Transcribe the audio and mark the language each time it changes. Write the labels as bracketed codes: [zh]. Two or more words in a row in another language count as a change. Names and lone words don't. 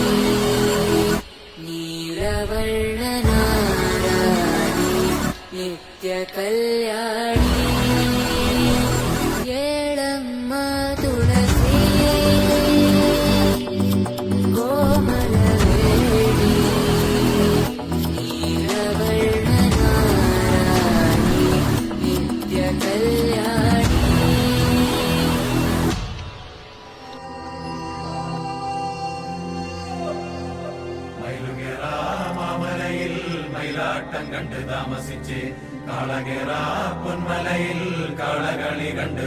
[kn] ನೀಲವರ್ಣನಾರಾಣಿ ನಿತ್ಯ ಕಲ್ಯಾಣಿ ಏಳಮ್ಮ ತುಳಸಿ ಕೋಮಲವೇಣಿ ನೀಲವರ್ಣನಾರಾಣಿ ನಿತ್ಯ ಕಲ್ಯಾಣಿ [ml] മയിലുകേറ മാമലയിൽ മയിലാട്ടം കണ്ട് താമസിച്ച് കാളകേറ പൊന്മലയിൽ കാളകളി കണ്ട്